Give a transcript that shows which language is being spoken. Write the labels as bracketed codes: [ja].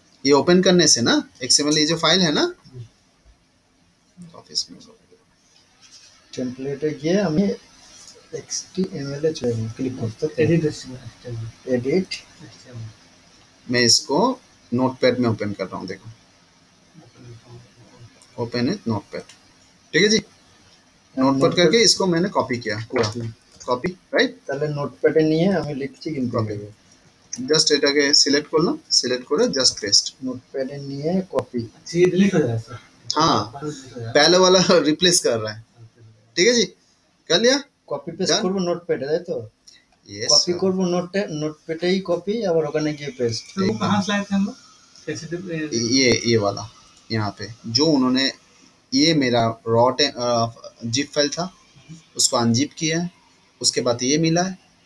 [hi] ये ओपन करने से ना XML ये जो फाइल है ना, ऑफिस में [bn] টেমপ্লেটে গিয়ে আমি HTML এ চলে যাব, ক্লিক করতে এডিট। [hi] मैं इसको नोटपैड में ओपन कर रहा हूँ, देखो ओपन है नोटपैड, ठीक है जी। नोटपैड करके इसको मैंने कॉपी किया पूरा, कॉपी राइट। [bn] তাহলে নোটপ্যাডে নিয়ে আমি লিখছি কিন্তু [en] Copy। [bn] জাস্ট এটাকে সিলেক্ট করলাম, সিলেক্ট করে জাস্ট পেস্ট, নোটপ্যাডে নিয়ে কপি। [hi] ये डिलीट हो जाएगा सर। हाँ पहले वाला रिप्लेस कर रहा है, ठीक है जी, कर लिया। [bn] Copy paste [en] Done? [bn] করব নোটপ্যাডে, তাই তো? [en] yes [bn] কপি করব নোটপ্যাডেই কপি, আবার ওখানে গিয়ে পেস্ট। [hi] तो वो कहाँ से लाए थे हम लोग? कैसे ये वाला यहाँ पे जो उन्होंने, ये मेरा रॉ जिप फाइल था, उसको अनजिप किया है, उसके बाद ये मिला है।